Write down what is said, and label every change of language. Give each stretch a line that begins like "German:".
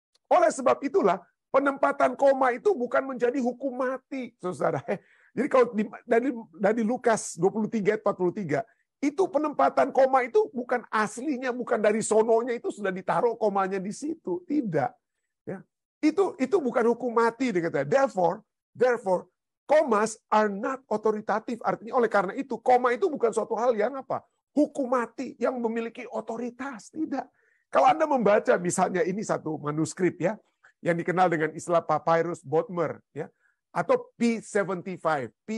Indonesian: Oleh sebab itulah penempatan koma itu bukan menjadi hukum mati, saudara. Jadi kalau dari Lukas 23 ayat 43 itu penempatan koma itu bukan aslinya, bukan dari sononya itu sudah ditaruh komanya di situ, tidak. Ya. Itu bukan hukum mati, dikatakan.
English: Therefore, commas are not authoritative.
Indonesian: Artinya oleh karena itu, koma itu bukan suatu hal yang apa? Hukum mati yang memiliki otoritas, tidak. Kalau Anda membaca misalnya ini satu manuskrip ya, yang dikenal dengan istilah Papyrus Bodmer ya, atau P75.